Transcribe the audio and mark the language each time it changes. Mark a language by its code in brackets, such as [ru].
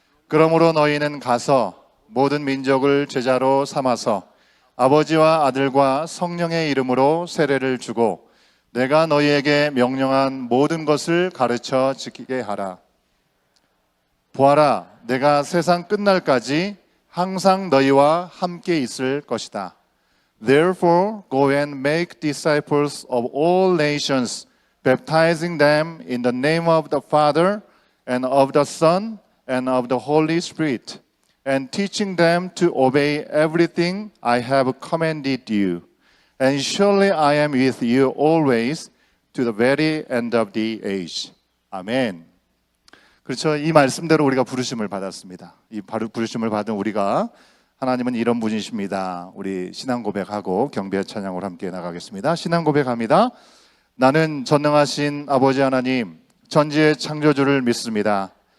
[ko] 그러므로 너희는 가서 모든 민족을 제자로 삼아서 아버지와 아들과 성령의 이름으로 세례를 주고 내가 너희에게 명령한 모든 것을 가르쳐 지키게 하라. 보아라, 내가 세상 끝날까지 항상 너희와 함께 있을 것이다. [en] Therefore, go and make disciples of all nations, baptizing them in the name of the Father and of the Son and of the Holy Spirit, and teaching them to obey everything I have commanded you. And surely I am with you always to the very end of the age. [ko] 아멘. 그렇죠. 이 말씀대로 우리가 부르심을 받았습니다. 이 부르심을 받은 우리가 하나님은 이런 분이십니다. 우리 신앙 고백하고 경배 찬양으로 함께 나가겠습니다. 신앙 고백합니다. 나는 전능하신 아버지 하나님, 전지의 창조주를 믿습니다.